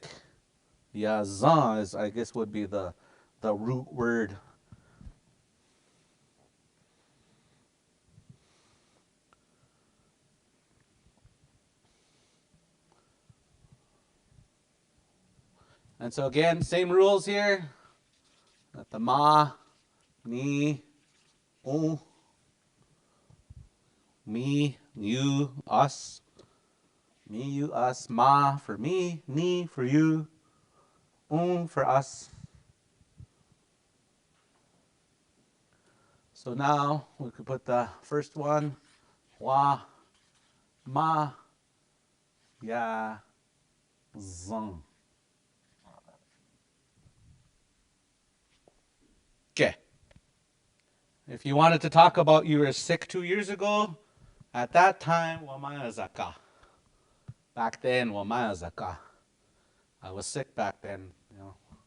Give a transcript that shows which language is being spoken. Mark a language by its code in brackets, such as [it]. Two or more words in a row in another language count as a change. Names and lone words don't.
[en] Yazan is, I guess, would be the root word. And so again, same rules here. That the ma, ni, u, me, you, us. Me, you, us. Ma for me, ni for you, for us. So now we could put the first one. Wa, ma, ya, zang. Okay. If you wanted to talk about you were sick 2 years ago, at that time, wamayazaka. Back then, wamayazaka. I was sick back then, you know.